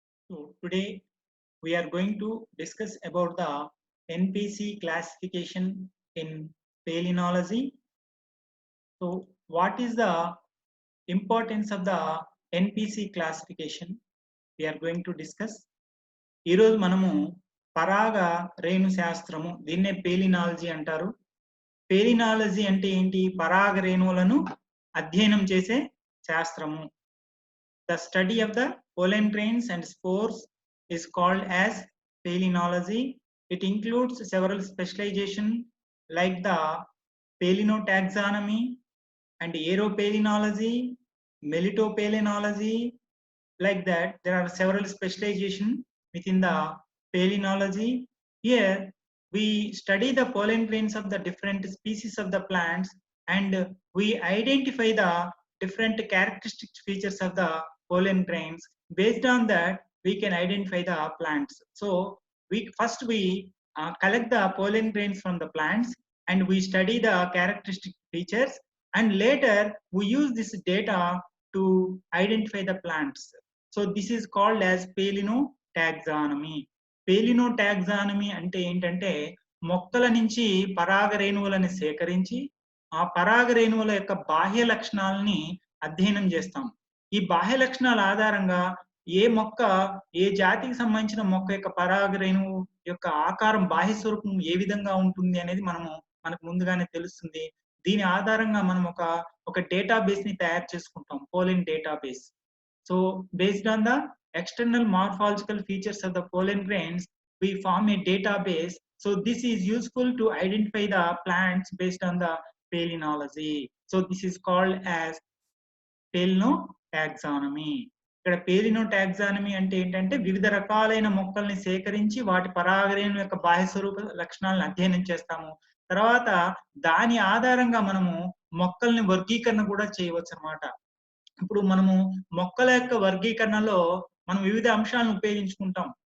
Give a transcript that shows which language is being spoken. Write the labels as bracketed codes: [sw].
[en] So today we are going to discuss about the NPC classification in palynology. So what is the importance of the NPC classification? We are going to discuss. [te] ఈరోజు మనము పరాగ రేణు శాస్త్రము దీన్నే పేలినాలజీ అంటారు. పేలినాలజీ అంటే ఏంటి? పరాగ రేణువులను అధ్యయనం చేసే శాస్త్రము. [en] The study of the pollen grains and spores is called as palynology. It includes several specializations like the palinotaxonomy and aeropalynology, melitopalynology. Like that, there are several specializations within the palynology. Here, we study the pollen grains of the different species of the plants and we identify the different characteristic features of the pollen grains. Based on that, we can identify the plants. So we collect the pollen grains from the plants and we study the characteristic features, and later we use this data to identify the plants. So this is called as palinotaxonomy. [te] Palinotaxonomy అంటే ఏంటంటే మొక్కల నుంచి పరాగ రేణువులను సేకరించి ఆ పరాగ రేణువుల యొక్క బాహ్య లక్షణాలని అధ్యయనం చేస్తాం. ఈ బాహ్య లక్షణాల ఆధారంగా ఏ మొక్క ఏ జాతికి సంబంధించిన మొక్క యొక్క పరాగ రేణువు యొక్క ఆకారం బాహ్య స్వరూపం ఏ విధంగా ఉంటుంది అనేది మనకు ముందుగానే తెలుస్తుంది. దీని ఆధారంగా మనం ఒక డేటాబేస్ ని తయారు చేసుకుంటాం, pollen database. [en] So based on the external morphological features of the pollen grains, we form a database. So this is useful to identify the plants based on the palynology. So this is called as palinotaxonomy. [te] ఇక్కడ పేలినోటాక్సానమీ అంటే ఏంటంటే వివిధ రకాలైన మొక్కల్ని సేకరించి వాటి పరాగరేణు యొక్క బాహ్య స్వరూప లక్షణాలను అధ్యయనం చేస్తాము. తర్వాత దాని ఆధారంగా మనము మొక్కల్ని వర్గీకరణ కూడా చేయవచ్చు అన్నమాట. ఇప్పుడు మనము మొక్కల యొక్క వర్గీకరణలో మనం వివిధ అంశాలను ఉపయోగించుకుంటాం.